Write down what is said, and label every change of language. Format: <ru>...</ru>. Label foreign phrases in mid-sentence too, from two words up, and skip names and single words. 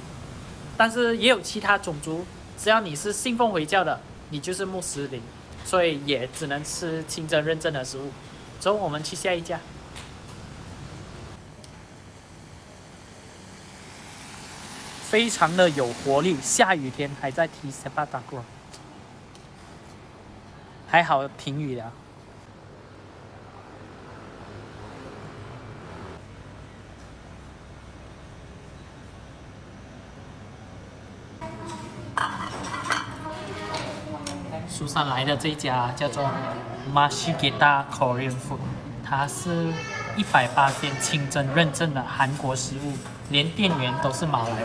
<zh>但是也有其他种族，只要你是信奉回教的，你就是穆斯林，所以也只能吃清真认证的食物。走，我们去下一家。非常的有活力，下雨天还在踢</zh> <ms>sepak takraw，</ms> <zh>还好停雨了。苏珊来的这家叫做 Mashigeta Korean Food，它是180%清真认证的韩国食物，连店员都是马来人。</zh>